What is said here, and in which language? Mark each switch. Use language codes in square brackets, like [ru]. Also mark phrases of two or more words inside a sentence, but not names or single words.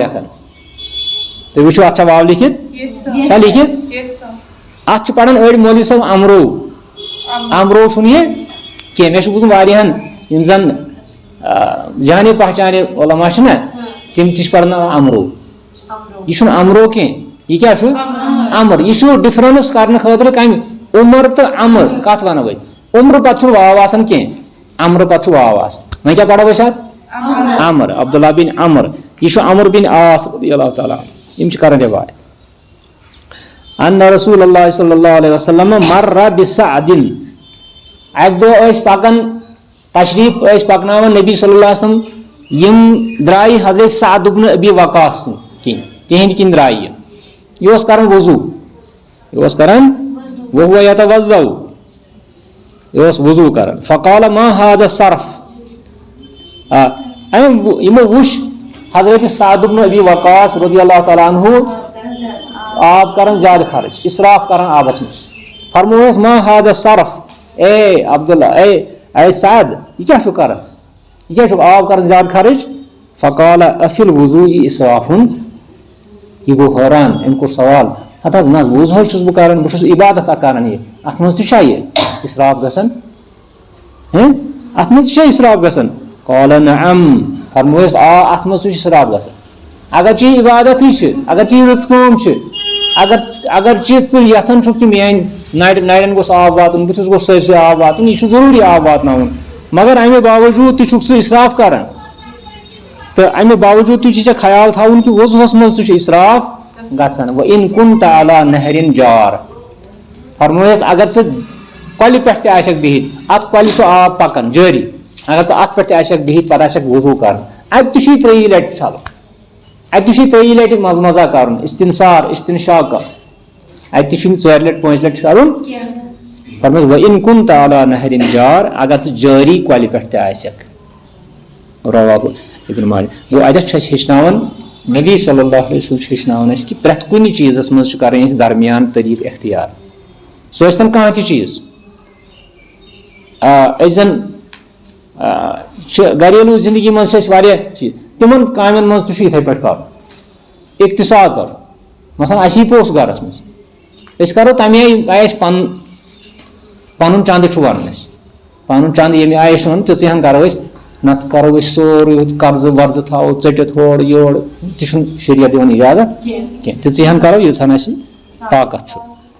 [ks] لیکھان تُہۍ وٕچھِو اتھ چھا واو لیکھِتھ چھا لیکھِتھ اتھ چھِ پران أڑۍ مولوی صٲب امرو چھُنہٕ یہِ کینٛہہ مےٚ چھُ بوٗزمُت واریاہن یِم زن جانے پہچانے علما چھِ نا تِم تہِ چھِ پرناوان امرو یہ چھُنہٕ امرو کینٛہہ یہ کیٛاہ چھُ امر یہ چھُ ڈفرنس کرنہٕ خٲطرٕ کمہِ عمر تہٕ امر کتھ ونو أسۍ عمر پتہٕ چھُنہٕ واو آسان کینٛہہ امر پتہٕ چھُ واو آسان وۄنۍ کیٛاہ پرو أسۍ اتھ امر عبداللہ بن عمر یہ چھُ عمر بن عاص [ar] رضی اللہ تعالیٰ [ks] یِم چھِ کران روایت [ar] ان رسول اللہ صلی اللہ علیہ وسلم مر بسعد [ks] اکہِ دۄہ ٲسۍ پکان تشریف ٲسۍ پکناوان نبی [ar] صلی اللہ علیہ وسلم [ks] یِم درٛایہِ حضرت سعد بن ابی وقاص تِہنٛدۍ کِنۍ درٛایہِ یہِ اوس کران وضوٗ یہِ اوس کران [ar] وهو يتوضأ [ks] یہِ اوس وضوٗ کران [ar] فقال ما هذا الصرف [ks] یِمو وٕچھ حضرت سعد بن ابی وقاص [ar] رضی اللہ تعالیٰ عنہ [ks] آب کران زیادٕ خرچ اسراف کران آبس منٛز فرمووس [ar] ما هذا الصرف [ks] اے عبداللہ اے سعد یہِ کیٛاہ چھُ کران یہِ کیٛاہ چھُ آب کران زیادٕ خرچ [ar] فقال افی الوضوء اسرافن [ks] یہِ گوٚو حٲران أمۍ کوٚر سوال ہتھ حظ نہ وضوٗ حظ چھُس بہٕ کران بہٕ چھُس عبادت اکھ کران یہِ اتھ منٛز تہِ چھا یہِ اسراف گژھان اتھ منٛز تہِ چھا اسراف گژھان [ar] قال نعم [ks] فرمووس آ اتھ منٛز تہِ چھُ اسراف گژھان اگر چی عبادتٕے چھِ اگر چی رٕژ کٲم چھِ اگر چی ژٕ یژھان چھُکھ کہِ میٲنۍ نرٮ۪ن گوٚژھ آب واتُن بٕتھِس گوٚژھ سٲرسٕے آب واتُن یہِ چھُ ضروٗری آب واتناوُن مگر امہِ باوجوٗد تہِ چھُکھ ژٕ اسراف کران تہٕ امہِ باوجوٗد تہِ چھُ ژےٚ خیال تھاوُن کہِ وضوٗہس منٛز تہِ چھُ اسراف گژھان [ar] وَإِن كُنتَ عَلَى نَهْرٍ جار [ks] فرمووس اگر ژٕ کۄلہِ پٮ۪ٹھ تہِ آسٮ۪کھ بِہِتھ اتھ کۄلہِ چھُ آب پکان جٲری اگر ژٕ اتھ پٮ۪ٹھ تہِ آسٮ۪کھ بِہِتھ پتہٕ آسٮ۪کھ وضوٗ کرُن اتہِ تہِ چھُے ترٛیٚیہِ لٹہِ چھلُن اتہِ تہِ چھُے ترٛیٚیہِ لٹہِ منٛزٕ منٛزا کرُن استنثار استنشاق اتہِ تہِ چھُنہٕ 4 لٹہِ 5 لٹہِ چھلُن فرمووس [ar] وَإِن كُنتَ عَلَى نَهْرٍ جار [ks] اگر ژٕ جٲری کۄلہِ پٮ۪ٹھ تہِ آسٮ۪کھ [ar] رواہ ابن ماجہ [ks] گوٚو اتٮ۪تھ چھُ اَسہِ ہیٚچھناوان نبی [ar] صلی اللہ علیہ وسلم [ks] چھُ ہیٚچھناوان اَسہِ کہِ پرٛٮ۪تھ کُنہِ چیٖزس منٛز چھُ کرٕنۍ اَسہِ درمیان طریٖقہٕ اختیار سُہ ٲسۍتن کانٛہہ تہِ چیٖز أسۍ زن چھِ گریلوٗ زندگی منٛز چھِ اَسہِ واریاہ چیٖز تِمن کامٮ۪ن منٛز تہِ چھُ یِتھٕے پٲٹھۍ کرُن اقتصاد کرُن مثلاً اَسہِ یی پوٚژھ گرس منٛز أسۍ کرو تمہِ آیہِ اَسہِ پنُن چنٛدٕ چھُ ونُن اَسہِ پنُن چنٛدٕ ییٚمہِ آیہِ أسۍ ونان تِژٕے ہن کرو أسۍ نتہٕ کرو أسۍ سورُے قرضہٕ ورضہٕ تھاوو ژٔٹِتھ ہورٕ یورٕ تہِ چھُنہٕ شریعت دِوان اِجازت کینٛہہ تِژٕے ہن کرو ییٖژ ہن اَسہِ طاقت چھُ